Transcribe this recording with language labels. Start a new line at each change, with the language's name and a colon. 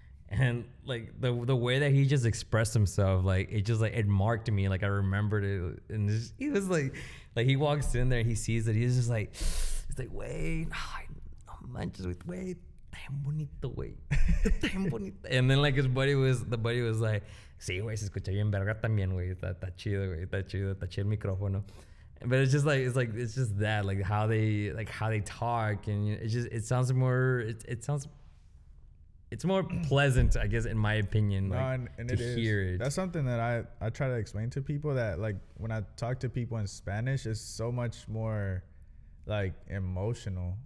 English: And like the way that he just expressed himself, like, it just like it marked me. Like, I remembered it, and he was like he walks in there, he sees it, he's like, wait,
Spanish: no manches,
English: wait,
Spanish: tan bonito,
English: wait, tan bonito. And then like the buddy was like,
Spanish: sí, güey, se escucha bien verga también, güey, está chido, güey, está chido el micrófono.
English: But it's just like it's just that, like how they talk, and it sounds more it's more pleasant, I guess, in my opinion. No, like, and to hear it. That's something that I try to explain to people, that like when I talk to people in Spanish, it's so much more like emotional.